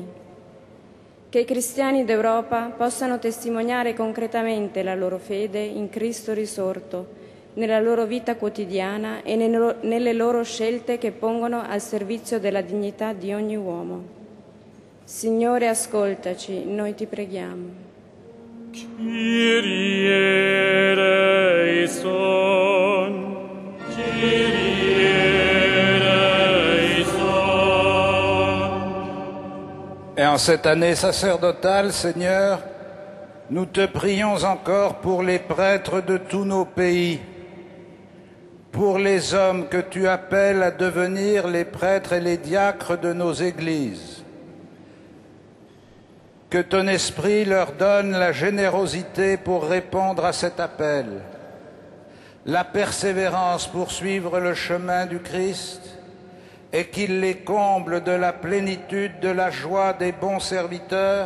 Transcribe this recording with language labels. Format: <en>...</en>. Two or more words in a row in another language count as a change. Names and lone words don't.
<it>Che i cristiani d'Europa possano testimoniare concretamente la loro fede in Cristo risorto, nella loro vita quotidiana e nelle loro scelte che pongono al servizio della dignità di ogni uomo. Signore, ascoltaci, noi ti preghiamo.</it> <el>Κύριε ἐλέησον, Κύριε ἐλέησον.</el> <fr>Et en cette année sacerdotale, Seigneur, nous te prions encore pour les prêtres de tous nos pays, pour les hommes que tu appelles à devenir les prêtres et les diacres de nos églises. Que ton esprit leur donne la générosité pour répondre à cet appel, la persévérance pour suivre le chemin du Christ et qu'il les comble de la plénitude de la joie des bons serviteurs.</fr>